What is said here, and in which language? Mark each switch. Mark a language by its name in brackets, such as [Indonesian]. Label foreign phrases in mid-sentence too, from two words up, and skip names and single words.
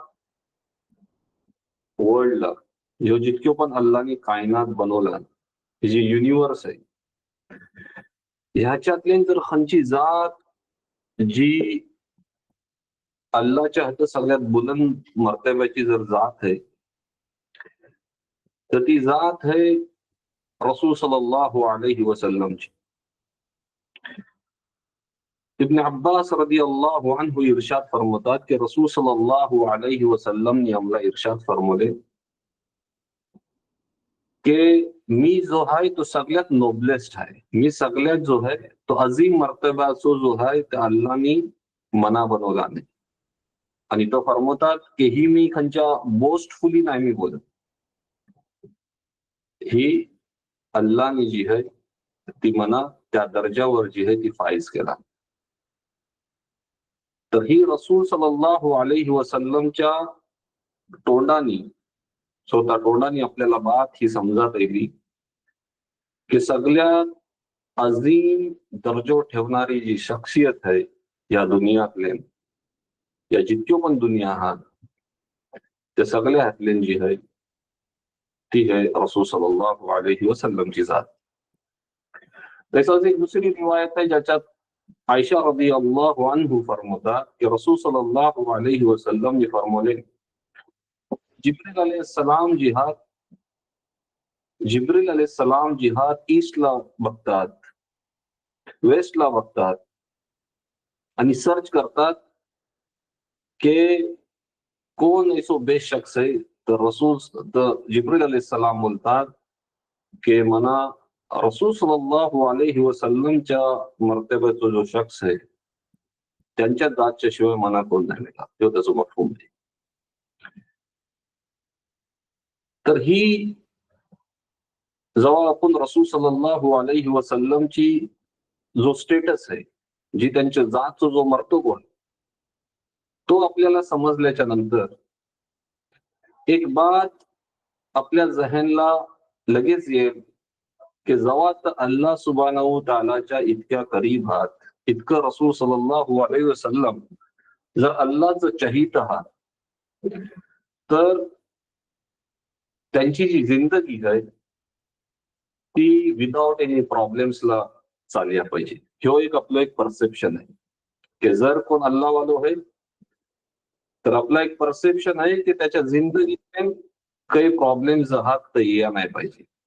[Marathi] वर्ल्डला जो जितके पण अल्लाने कायनात बनवला जी युनिवर्स आहे ह्याच्यातले जर खंची जात जी अल्लाच्या हात सगळ्यात बुलंद मर्तब्याची जर जात आहे तर ती जात है रसूल [Arabic] صلى الله عليه وسلمची. [Marathi] इब्न अब्बास [Arabic] رضي الله عنه [Marathi] इरशाद फरमातात की रसूल [Arabic] صلى الله عليه وسلم [Marathi] ने आम्हाला इरशाद फरमावले की मी जो आहे तो सगळ्यात नोबलेस्ट आहे, मी सगळ्यात जो आहे तो अजीम मर्तबाचो जो आहे ते अल्लानी मना बनवला नाही. आणि तो फरमवतात की ही मी खंच्या बोस्टफुली नाही मी बोलत, ही अल्लानी जी आहे ती मना त्या दर्जावर जी आहे ती फाईज केला. तर ही रसूल [Arabic] صلى الله عليه وسلمच्या [Marathi] तोंडानी स्वतः तोंडानी आपल्याला बात ही समजत येईल की सगळ्यात अजीम दर्जो ठेवणारी जी शख्सियत आहे या दुनियातले या जितक्यो पण दुनिया आहात त्या सगळ्या हातले जी आहे ती है रसूल [Arabic] صلى الله عليه وسلمची [Marathi] जात. तसंच एक दुसरी रिवायत आहे ज्याच्यात आयशा [Arabic] رضي الله عنه [Marathi] फरमातात की रसूल [Arabic] صلى الله عليه وسلم [Marathi] ने फरमावले जिब्रील [Arabic] عليه السلام [Marathi] जिहाद ईस्टला बघतात, वेस्टला बघतात आणि सर्च करतात की कोण ऐसो बेस्ट शख्स आहे. तर जिब्रील [Arabic] عليه السلام [Marathi] बोलतात की मना रसूल [Arabic] صلى الله عليه وسلمच्या [Marathi] मर्तब्याचा जो शख्स आहे त्यांच्या जातच्या शिवाय मना कोण नाही का तो त्याचं मफहूम आहे. तर ही जेव्हा आपण रसूल [Arabic] صلى الله عليه وسلمची [Marathi] जो स्टेटस आहे जी त्यांच्या जातचा जो मर्तबा तो आपल्याला समजल्याच्या नंतर एक बात आपल्या जहनला लगेच येईल की जेव्हा तर अल्लाह [Arabic] سبحانه تعالىच्या [Marathi] इतक्या करीब आहात, इतकं रसूल [Arabic] صلى الله عليه وسلم [Marathi] जर अल्लाहचं चहीत आहात तर त्यांची जी जिंदगी आहे ती [English] without any problemsला [Marathi] चालल्या पाहिजे. ह्यो एक आपलं एक परसेप्शन आहे की जर कोण अल्लाहवालो आहे तर आपला एक परसेप्शन आहे की त्याच्या जिंदगीत काही प्रॉब्लेम्स आहात तर या नाही पाहिजे.